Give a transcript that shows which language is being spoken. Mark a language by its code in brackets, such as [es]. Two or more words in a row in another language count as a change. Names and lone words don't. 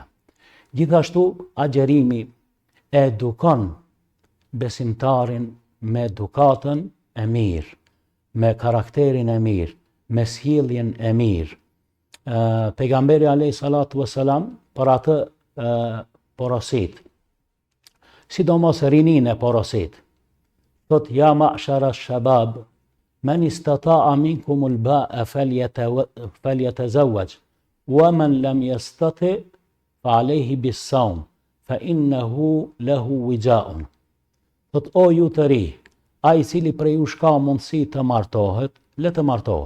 [sq] Gjithashtu agjerimi edukon besimtarin me edukatën e mirë, me karakterin e mirë, me sjelljen e mirë. [ar] Pejgamberi عليه الصلاة والسلام [sq] për atë porosit, sidomos rinin e porosit, thot [ar] يا معشر الشباب من استطاع منكم الباءة فليتزوج ومن لم يستطع فعليه بالصوم فإنه له وجاء. [sq] Thot o ju të ri, ai i cili prej jush ka mundësi të martohet, le të martohet.